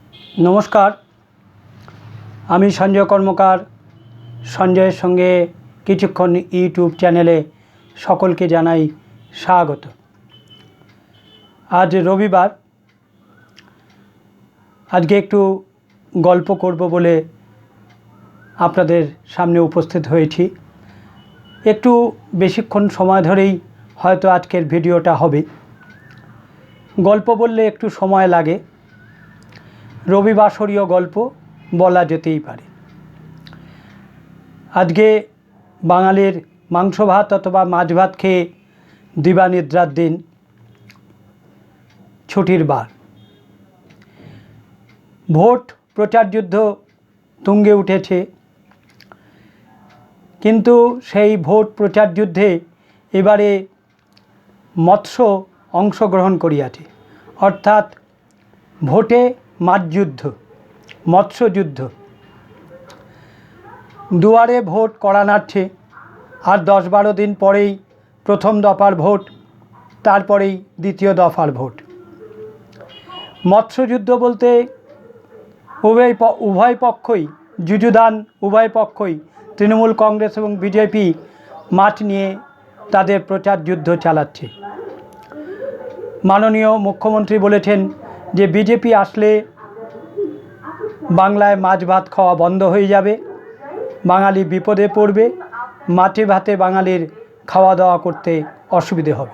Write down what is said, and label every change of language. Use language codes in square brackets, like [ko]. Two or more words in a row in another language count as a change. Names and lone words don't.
[bn] নমস্কার আমি সঞ্জয় কর্মকার সঞ্জয়ের সঙ্গে কিছুক্ষণ ইউটিউব চ্যানেলে সকলকে জানাই স্বাগত। আজ রবিবার আজকে একটু গল্প করব বলে আপনাদের সামনে উপস্থিত হয়েছি। একটু বেশিক্ষণ সময় ধরেই হয়তো আজকের ভিডিওটা হবে। গল্প বললে একটু সময় লাগে, রবিবাসরীয় গল্প বলা যেতেই পারে। আজকে বাঙালির মাংস ভাত অথবা মাছ ভাত খেয়ে দিবানিদ্রার দিন, ছুটির বার। ভোট প্রচার যুদ্ধ তুঙ্গে উঠেছে, কিন্তু সেই ভোট প্রচার যুদ্ধে এবারে মৎস্য অংশগ্রহণ করিয়াছে, অর্থাৎ ভোটে মাছ যুদ্ধ, মৎস্য যুদ্ধ। দুয়ারে ভোট কড়া নাড়ছে, আর 10-12 দিন পরেই প্রথম দফার ভোট, তারপরেই দ্বিতীয় দফার ভোট। মৎস্য যুদ্ধ বলতে উভয় পক্ষই যুযুধান, উভয় পক্ষই তৃণমূল कংগ্রেস এবং বিজেপি মাঠ নিয়ে তাদের প্রচার যুদ্ধ চালাচ্ছে। মাননীয় মুখ্যমন্ত্রী বলেছেন যে বিজেপি আসলে বাংলায় মাছ ভাত খাওয়া বন্ধ হয়ে যাবে, বাঙালি বিপদে পড়বে, মাছে ভাতে বাঙালির খাওয়া দাওয়া করতে অসুবিধে হবে।